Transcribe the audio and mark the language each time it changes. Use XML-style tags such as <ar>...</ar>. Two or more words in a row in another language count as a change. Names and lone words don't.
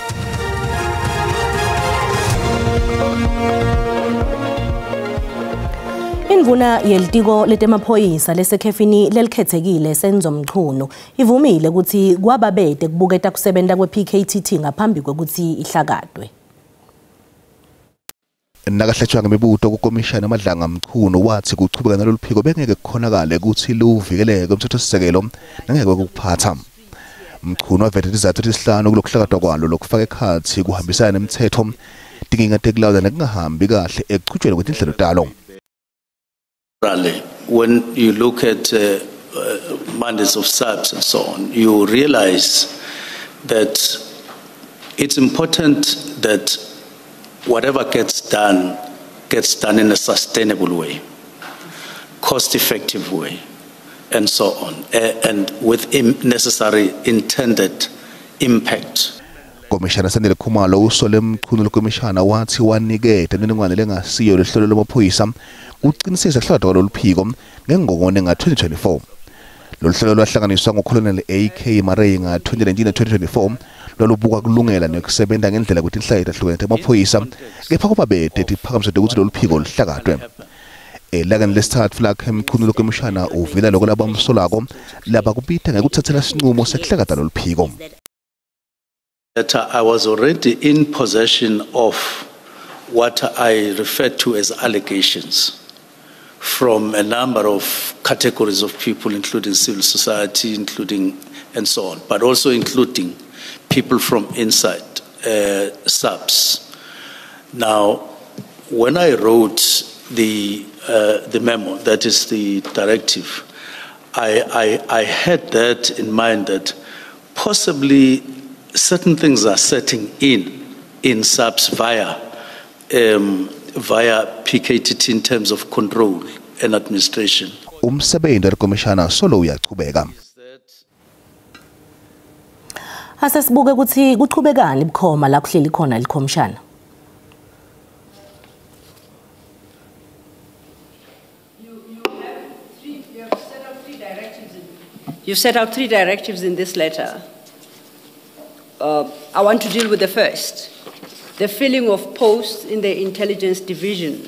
<ss>Indvuna yelitiko letemaphoyisa lesekhefini lelikhethekile Senzo Mchunu ivumile ukuthi kwababede kubuketa kusebenta kwe-PKTT ngaphambi kwekuthi ihlakadwe. Nakahletshwa ngemibuto kukomishana amadlanga Mchunu wathi kuchubeka nalolu phiko bengeke kukhonakale ukuthi luvikeleke umthethosisekelo nangeke ukuphatha. Mchunu wavete izathu ezisihlanu kulokuhlakadwa kwalo lokufaka ekhathi kuhambisana nemithetho tinkinga tekulawula nekungahambi kahle ekuqhutshweni kwetinhlelo talo.</ss> <en>When you look at mandates of SABS and so on, you realize that it's important that whatever gets done in a sustainable way, cost-effective way, and so on, and with necessary intended impact.</en> <ss>Komishana Sandile Khumalo usole Mchunu lokomishana wathi wanikete neningwane lengasiyo lehlelo lamaphoyisa kuqiniseka hlakadwa kwalolu phiko ngengongone nga-2024. Lolu hlelo lwahlanganiswa nguColonel AK Marey nga-2019 na-2024 lwalubuka kulungela nekusebenta ngendlela kwetinhlelo ezahlukene temaphoyisa kepha kwababede tiphakamiswe ukuthi lolu phiko luhlakadwe. Elakeni lesithathu lakhe Mchunu lokomishana uvela lokho labamsolako laba kubita ngekuthathela sinqumo sekuhlakadwa lolu phiko.</ss> <en>That I was already in possession of what I refer to as allegations from a number of categories of people, including civil society, including and so on, but also including people from inside SABS. Now, when I wrote the memo, that is the directive, I had that in mind that possibly certain things are setting in SABS via PKTT in terms of control and administration.</en> <ss>Umsebenzi wekomishana solo uyachubeka. Asesibuke ukuthi kuchubekani bukhoma la kuhleli khona likomishana.</ss> <en>You set out three directives in this letter. I want to deal with the first, the filling of posts in the intelligence division.</en>